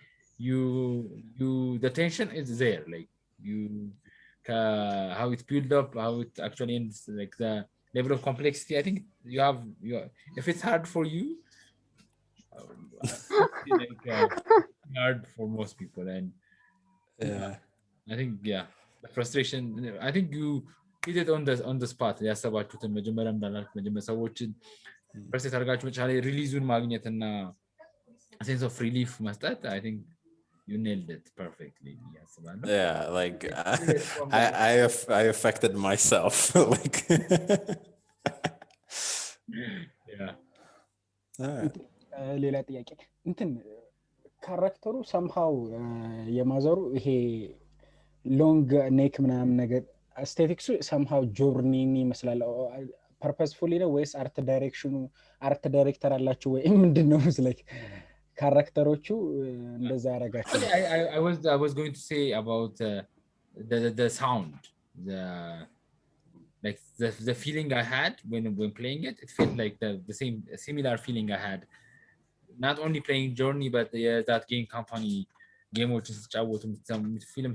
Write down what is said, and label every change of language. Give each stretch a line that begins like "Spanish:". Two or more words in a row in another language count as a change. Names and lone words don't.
English: The tension is there, like how it's built up, how it actually ends, like the level of complexity. I think you have if it's hard for you, like hard for most people, and yeah, I think the frustration. I think you hit it on the spot.
Amharic: ያሰባችሁትን መጀመሪያ እንዳላችሁ መጀመሪያ ሰዎችን ፕሬስ አድርጋችሁ መቻል ሪሊዙን ማግኘትና
English: sense of relief
Amharic: መስጠት.
English: I think you nailed it perfectly. Yeah, like I affected myself. Like yeah.
Amharic: ሌላ ጥያቄ እንትን ካራክተሩ somehow የማዘሩ ይሄ
English: long neck
Amharic: ምናምን ነገር አስቴቲክሱ somehow ጆርኒን ይመስላል። ፐርፐስፉሊ ነው ወይስ
English: art director
Amharic: አላችሁ ወይ ምንድነው? like ካራክተሮቹ እንደዛ ያረጋችሁ?
English: I was going to say about the sound, the feeling I had when playing it. It felt like the same similar feeling I had not only playing Journey but that game company game which is some film.